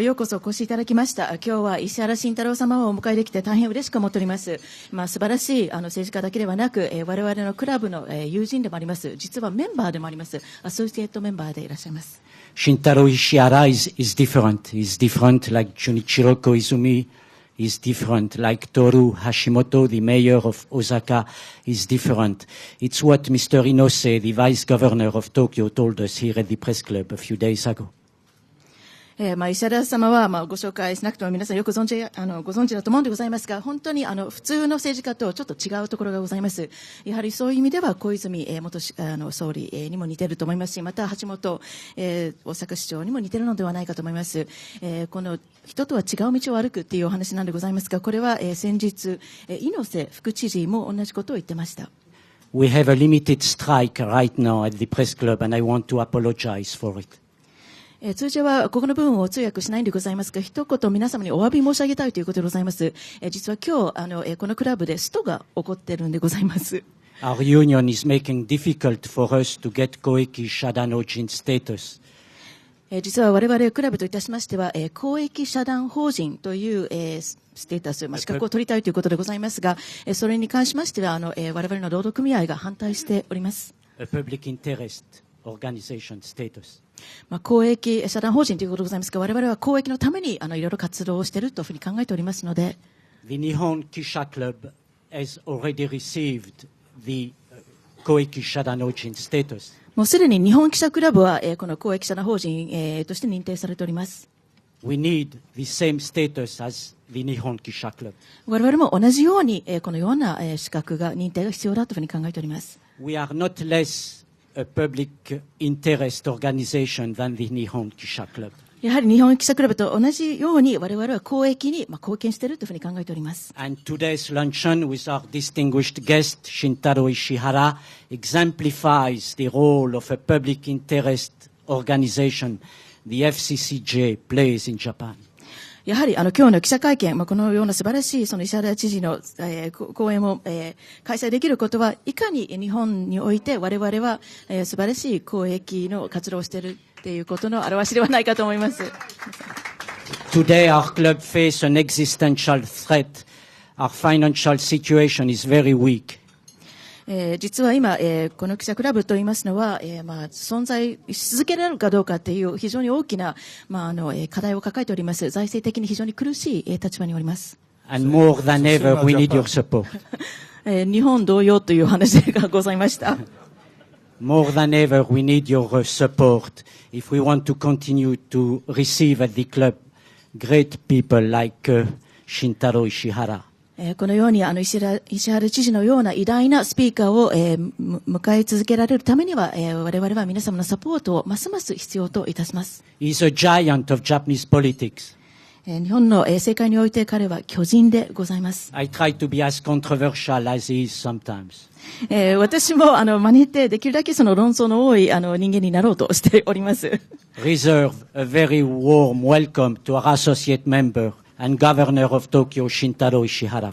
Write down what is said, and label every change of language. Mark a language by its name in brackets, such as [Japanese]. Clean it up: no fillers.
[Japanese] ようこそお越しいただきました。今日は石原慎太郎様をお迎えできて大変嬉しく思っております。素晴らしい政治家だけではなく、我々のクラブの友人でもあります。実はメンバーでもあります。アソシエイトメンバーでいらっしゃいます。 [English] Shintaro Ishihara is different. He's different like Junichiro Koizumi. Is different, like Toru Hashimoto, the mayor of Osaka, is different. It's what Mr. Inose, the vice governor of Tokyo, told us here at the press club a few days ago. [Japanese] 石原様は、ご紹介しなくても皆さんよくご存知だと思うんでございますが、本当に普通の政治家とちょっと違うところがございます。やはりそういう意味では小泉元総理にも似ていると思いますし、また橋本大阪市長にも似ているのではないかと思います。この人とは違う道を歩くっていうお話なんでございますが、これは先日猪瀬副知事も同じことを言ってました。 [English] We have a limited strike right now at the press club and I want to apologize for it. [Japanese] 通常はここの部分を通訳しないんでございますが、一言皆様にお詫び申し上げたいということでございます。実は今日このクラブでストが起こっているんでございます。 [English] Our union is making difficult for us to get Koeki Shadanojin status. [Japanese] 実は我々クラブといたしましては、公益社団法人という、ステータス、資格を取りたいということでございますが、それに関しましては我々の労働組合が反対しております。 [English] A public interest organization status. [Japanese] 公益社団法人ということでございますが、我々は公益のためにいろいろ活動をしているというふうに考えておりますので、 [English] The Nihon Kisha Club has already received the Koeki Shadanojin status. [Japanese] もうすでに日本記者クラブはこの公益社団法人として認定されております。 [English] We need the same status as the Nihon Kisha Club. [Japanese] 我々も同じようにこのような資格が認定が必要だというふうに考えております。 [English] We are not less a public interest organization than the Nihon Kisha Club. [Japanese] やはり日本記者クラブと同じように我々は公益に貢献しているというふうに考えております。 [English] And today's luncheon with our distinguished guest Shintaro Ishihara exemplifies the role of a public interest organization the FCCJ plays in Japan. [Japanese] やはり今日の記者会見、このような素晴らしいその石原知事の、講演を、開催できることはいかに日本において我々は、素晴らしい公益の活動をしているということの表しではないかと思います。 [English] Today our club faces an existential threat. Our financial situation is very weak. [Japanese] 実は今、この記者クラブといいますのは、存在し続けられるかどうかという非常に大きな、課題を抱えております。財政的に非常に苦しい、立場におります。 [English] And more than ever, we need your support. [Japanese] 日本同様という話がございました。 [English] More than ever, we need your support if we want to continue to receive at the club great people like Shintaro Ishihara. [Japanese] このように石原知事のような偉大なスピーカーを、迎え続けられるためには、我々は皆様のサポートをますます必要といたします。 [English] He's a giant of Japanese politics. [Japanese] 日本の政界において彼は巨人でございます。 [English] I try to be as controversial as he is sometimes. [Japanese] 私も真似てできるだけその論争の多い人間になろうとしております。 [English] Reserve a very warm welcome to our associate member and Governor of Tokyo, Shintaro Ishihara.